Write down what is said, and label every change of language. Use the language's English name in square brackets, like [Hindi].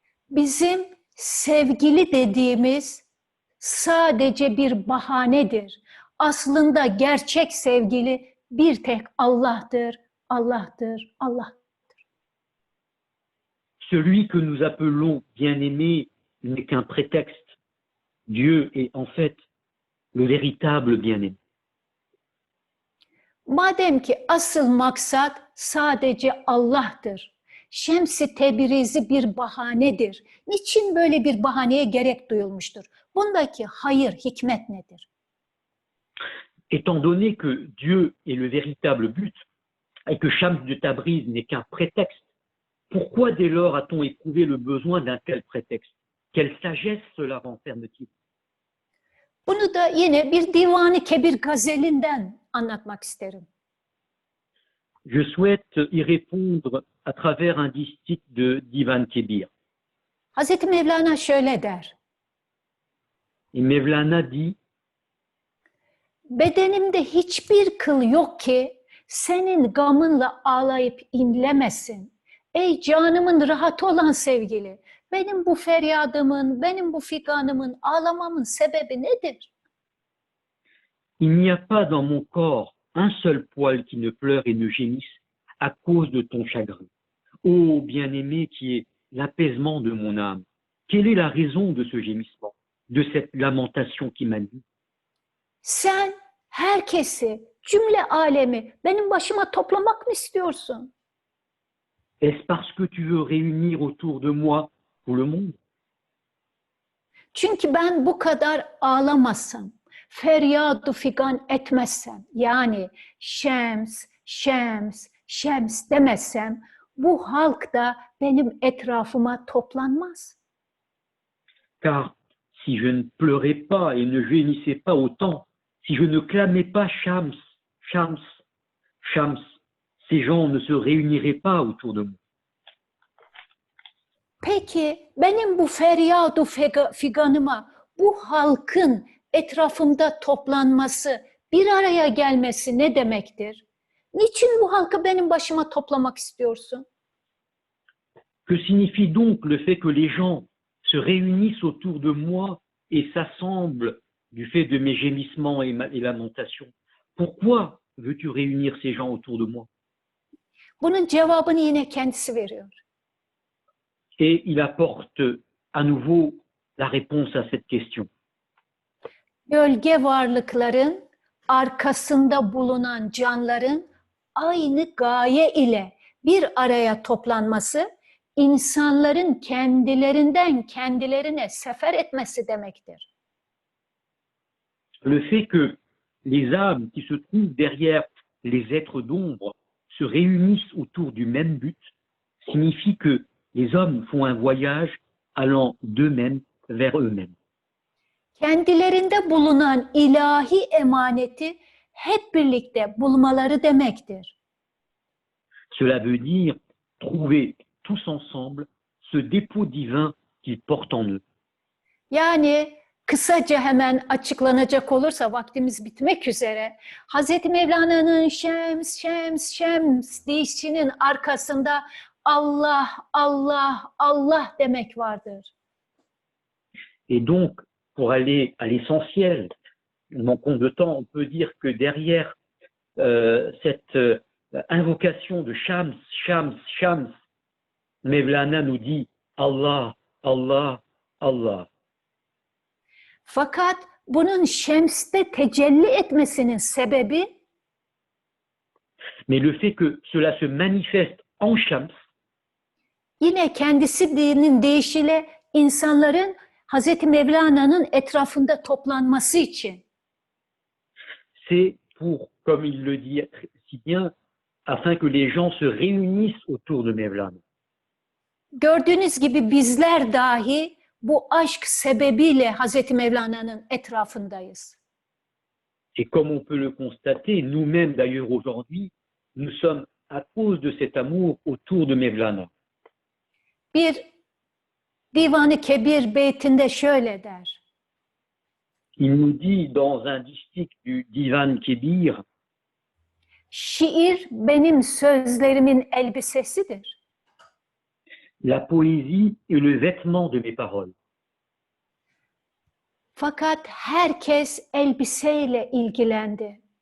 [Turkish] Bizim sevgili dediğimiz sadece bir bahanedir. Aslında gerçek sevgili bir tek Allah'tır, Allah'tır, Allah. [French] Celui que nous appelons bien-aimé n'est qu'un prétexte. Dieu est en fait le véritable bien-aimé. [Turkish] Madem ki asıl maksat sadece Allah'tır. Şems-i Tebrizi bir bahanedir. Niçin böyle bir bahaneye gerek duyulmuştur? Bundaki hayır, hikmet nedir? [French] Étant donné que Dieu est le véritable but et que Shams de Tabriz n'est qu'un prétexte, pourquoi dès lors a-t-on éprouvé le besoin d'un tel prétexte? Quelle sagesse cela renferme-t-il? [Turkish] Bunu da yine bir Divan-ı Kebir gazelinden anlatmak isterim. [French] Je souhaite y répondre à travers un distique de Divan Kebir. [Turkish] Hazreti Mevlana şöyle der. [French] Et Mevlana dit: [Turkish] Bedenimde hiçbir kıl yok ki senin gamınla ağlayıp inlemesin. Ey canımın rahatı olan sevgili, benim bu feryadımın, benim bu figanımın, ağlamamın sebebi nedir? [French] il n'y a pas dans mon corps un seul poil qui ne pleure et ne gémisse à cause de ton chagrin. Ô bien-aimé qui est l'apaisement de mon âme, quelle est la raison de ce gémissement, de cette lamentation qui m'anime? [Turkish] Sen herkesi, cümle alemi benim başıma toplamak mı istiyorsun? [French] Est-ce parce que tu veux réunir autour de moi tout le monde? [Turkish] Çünkü ben bu kadar ağlamasam, feryadu figan etmezsem, yani Şems, Şems, Şems demezsem, bu halk da benim etrafıma toplanmaz. [French] Car si je ne pleurais pas et ne gémissais pas autant, si je ne clamais pas Shams, Shams, Shams, ces gens ne se réuniraient pas autour de moi. [Turkish] Peki benim bu feryadu figanıma, bu halkın etrafımda toplanması, bir araya gelmesi ne demektir? Niçin bu halkı benim başıma toplamak istiyorsun? [French] Que signifie donc le fait que les gens se réunissent autour de moi et s'assemblent du fait de mes gémissements et lamentations? Pourquoi veux-tu réunir ces gens autour de moi? [Turkish] Bunun cevabını yine kendisi veriyor. [French] Et il apporte à nouveau la réponse à cette question. [Turkish] Gölge varlıkların arkasında bulunan canların aynı gaye ile bir araya toplanması, insanların kendilerinden kendilerine sefer etmesi demektir. [French] Le fait que les âmes qui se trouvent derrière les êtres d'ombre se réunissent autour du même but signifie que les hommes font un voyage allant d'eux-mêmes vers eux-mêmes. [Turkish] Kendilerinde bulunan ilahi emaneti hep birlikte bulmaları demektir. [French] Cela veut dire trouver tous ensemble ce dépôt divin qu'ils portent en eux. [Turkish] Yani kısaca hemen açıklanacak olursa vaktimiz bitmek üzere. Hazreti Mevlana'nın Şems, Şems, Şems deyişinin arkasında Allah, Allah, Allah demek vardır. [French] Et donc, pour aller à l'essentiel, manquons de temps, on peut dire que derrière cette invocation de Shams, Shams, Shams, Mevlana nous dit Allah, Allah, Allah. [Turkish] Fakat bunun Şems'te tecelli etmesinin sebebi [French] Mais le fait que cela se manifeste en Shams, [Turkish] yine kendisi dinin deyişiyle insanların Hazreti Mevlana'nın etrafında toplanması için. [French] c'est pour, comme il le dit si bien, afin que les gens se réunissent autour de Mevlana. [Turkish] Gördüğünüz gibi bizler dahi bu aşk sebebiyle Hazreti Mevlana'nın etrafındayız. [French] Et comme on peut le constater, nous-mêmes d'ailleurs aujourd'hui, nous sommes à cause de cet amour autour de Mevlana. [Turkish] Bir Divan-ı Kebir beytinde şöyle der. [French] Il nous dit dans un distique du Divan Kebir, [Turkish] Şiir benim sözlerimin elbisesidir. [French] la poésie est le vêtement de mes paroles. [Turkish] Fakat herkes elbiseyle ilgilendi.